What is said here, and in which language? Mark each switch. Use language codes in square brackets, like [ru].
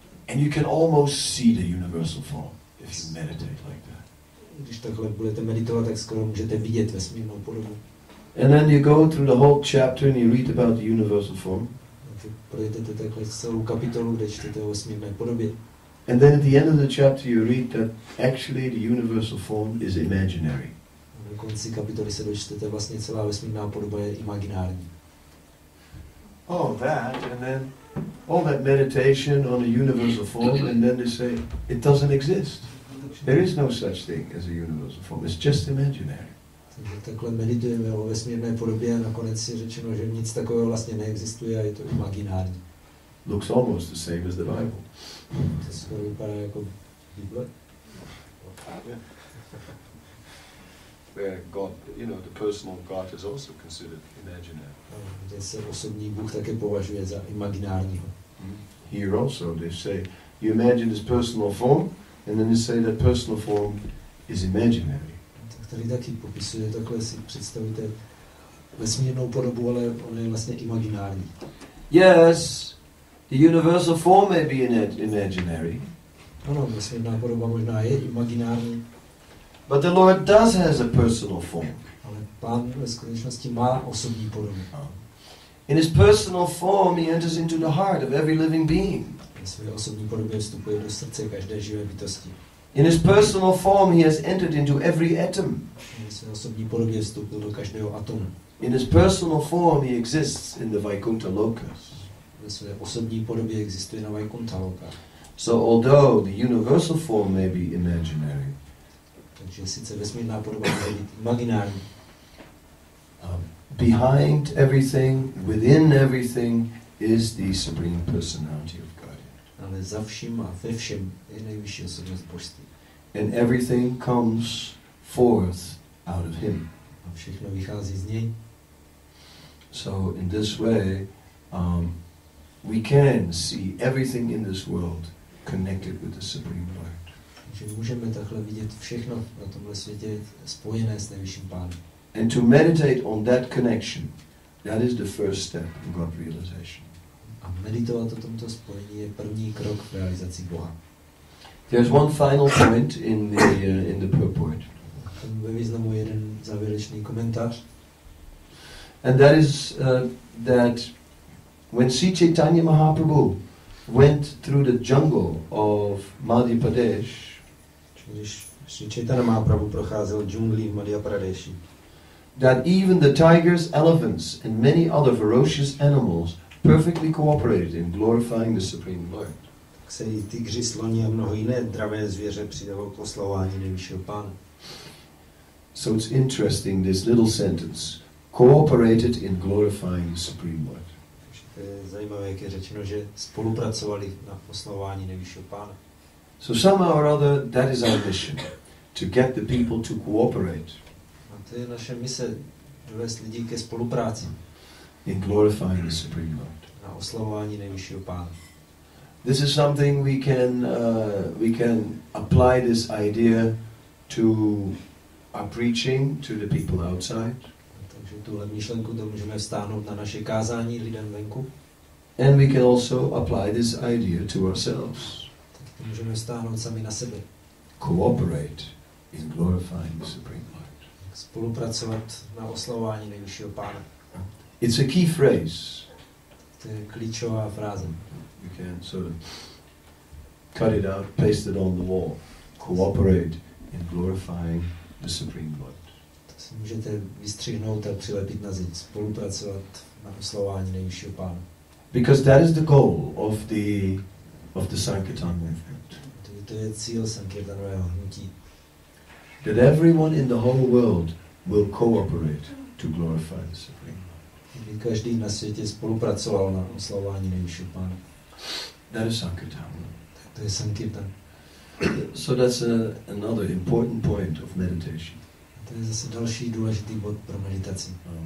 [en] And you can almost see the universal form if you meditate like that. [cs] Když takhle budete meditovat, tak skoro můžete vidět vesmírnou podobu. [en] And then you go through the whole chapter and you read about the universal form. [cs] Takže projdete takhle celou kapitolu, kde čtete o vesmírné podobě. [en] And then at the end of the chapter you read that actually the universal form is imaginary. [cs] A na konci kapitoly se dočtete, vlastně celá vesmírná podoba je imaginární. [en] All that, and then all that meditation on the universal form, and then they say it doesn't exist. There is no such thing as a universal form. It's just imaginary. [cs] Takže takhle meditujeme o vesmírné podobě a nakonec je řečeno, že nic takového vlastně neexistuje a je to imaginární. [en] Looks almost the same as the Bible. [cs] To skoro vypadá jako Bible. [en] Where God, the personal God is also considered imaginary. [cs] Kde se osobní Bůh také považuje za imaginárního. [en] Here also they say, you imagine this personal form, and then they say that personal form is imaginary. [cs] Tak tady taky popisuje, takhle si představíte vesmírnou podobu, ale on je vlastně imaginární. [en] Yes, the universal form may be imaginary. [cs] Ano, vesmírná podoba možná je imaginární. [en] But the Lord does has a personal form. [cs] Ale Pán ve skutečnosti má osobní podobu. [en] In his personal form, he enters into the heart of every living being. [cs] Ve své osobní podobě vstupuje do srdce každé živé bytosti. [en] In his personal form, he has entered into every atom. [cs] Ve své osobní podobě vstoupil do každého atomu. [en] In his personal form, he exists in the Vaikuntha lokas. [cs] Ve své osobní podobě existuje na Vaikuntha loka. [en] So, although the universal form may be imaginary, [cs] Takže sice vesmírná podoba může být imaginární. [en] Behind everything, within everything, is the Supreme Personality of God. [cs] Ale za vším a ve všem je nejvyšší osobnost božství. [en] And everything comes forth out of him. [cs] A všechno vychází z něj. [en] So in this way, we can see everything in this world connected with the Supreme Lord. [cs] Takže můžeme takhle vidět všechno na tomhle světě spojené s nejvyšším Pánem. [en] And to meditate on that connection, that is the first step in God realization. [cs] A meditovat o tomto spojení je první krok v realizaci Boha. [en] There's one final point in the purport. [cs] Ve významu jeden závěrečný komentář. [en] And that is that when Sri Chaitanya Mahaprabhu went through the jungle of Madhya Pradesh, [cs] Když Sri Chaitanya Mahaprabhu procházel džunglí v Madhya Pradeshi, [en] that even the tigers, elephants, and many other ferocious animals perfectly cooperated in glorifying the Supreme Lord. [cs] tak se i tygři, sloni a mnoho jiné dravé zvěře přidalo k oslavování nejvyššího Pána. [en] So it's interesting, this little sentence, cooperated in glorifying the Supreme Lord. [cs] To je zajímavé, jak je řečeno, že spolupracovali na oslavování nejvyššího Pána. [en] So somehow or other, that is our mission, to get the people to cooperate [cs] A to je naše mise, dovést lidi ke spolupráci [en] in glorifying the Supreme Lord. [cs] na oslavování nejvyššího Pána. [en] This is something we can apply this idea to our preaching to the people outside. [cs] Takže tuhle myšlenku to můžeme vztáhnout na naše kázání lidem venku. [en] And we can also apply this idea to ourselves. [cs] Tak to můžeme vztáhnout sami na sebe. [en] Cooperate in glorifying the Supreme Lord. [cs] Spolupracovat na oslavování nejvyššího Pána. [en] It's a key phrase. [cs] To je klíčová fráze. [en] You can sort of cut it out, paste it on the wall. Cooperate in glorifying the Supreme Lord. [cs] To si můžete vystřihnout a přilepit na zeď. Spolupracovat na oslavování nejvyššího Pána. [en] Because that is the goal of the Sankirtan movement. [cs] To je cíl Sankirtanového hnutí. [en] That everyone in the whole world will cooperate to glorify the Supreme Lord. [cs] Aby každý na světě spolupracoval na oslavování nejvyššího Pána. [en] That is Sankirtan. [cs] To je Sankirtan. [en] So that's another important point of meditation. [cs] To je zase další důležitý bod pro meditaci.